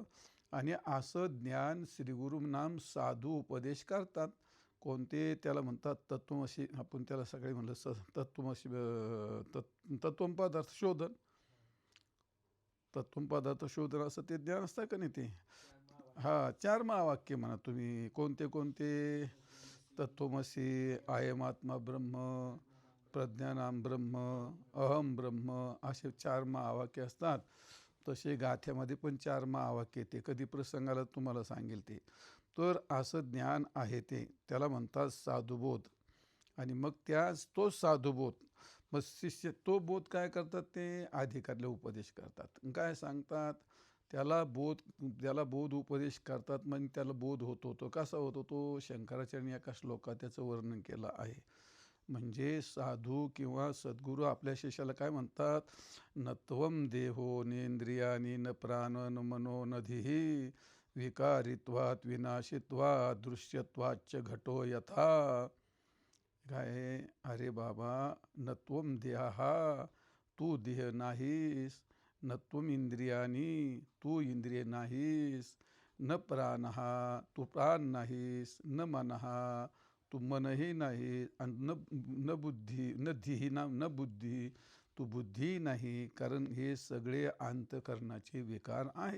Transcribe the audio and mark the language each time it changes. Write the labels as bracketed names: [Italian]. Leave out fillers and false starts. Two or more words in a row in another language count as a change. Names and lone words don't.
[Marathi] आणि असं ज्ञान श्रीगुरु नाम साधू उपदेश करतात. कोणते त्याला म्हणतात तत्वमसी. आपण त्याला सगळे म्हणलं तत्वमसी तत्वम पदार्थ शोधन. तत्वम पदार्थ शोधन असं ते ज्ञान असतं का नाही ते. हां 4 महावाक्य म्हणा तुम्ही. कोणते कोणते, [Sanskrit] तत्वमसी, आयमात्मा ब्रह्म, प्रज्ञानाम ब्रह्म, अहम ब्रह्म, [Marathi] असे 4 महावाक्य असतात. तसे गाथ्यामध्ये पण 4 महावाक्य येते. कधी प्रसंगाला तुम्हाला सांगेल ते. तर असं ज्ञान आहे ते त्याला म्हणतात साधुबोध. आणि मग तोच साधुबोध मग शिष्य तो बोध काय करतात ते अधिकाऱ्याला उपदेश करतात. काय सांगतात त्याला बोध उपदेश करतात. मग त्याला बोध होतो. तो कसा होतो तो शंकराचार्यांनी एका श्लोकात त्याचं वर्णन केलं आहे. म्हणजे साधू किंवा सद्गुरू आपल्या शिष्याला काय म्हणतात, [Sanskrit] न त्वं देहो नेंद्रियानी न प्राण न मनो न धिः विकारित्वात् विनाशित्वात् दृश्यत्वाच्च घटो यथा. [Marathi] काय अरे बाबा, [Sanskrit] न त्वं देहा [Marathi] तू देह नाहीस, [Sanskrit] न त्वं इंद्रियानी [Marathi] तू इंद्रिय नाहीस, [Sanskrit] न प्राणः [Marathi] तू प्राण नाहीस, [Sanskrit] न मनः [Marathi] तू मनही नाही, आणि [Sanskrit] न बुद्धी न धीही न बुद्धी [Marathi] तू बुद्धी नाही. कारण हे सगळे अंतःकरणाचे विकार आहेत.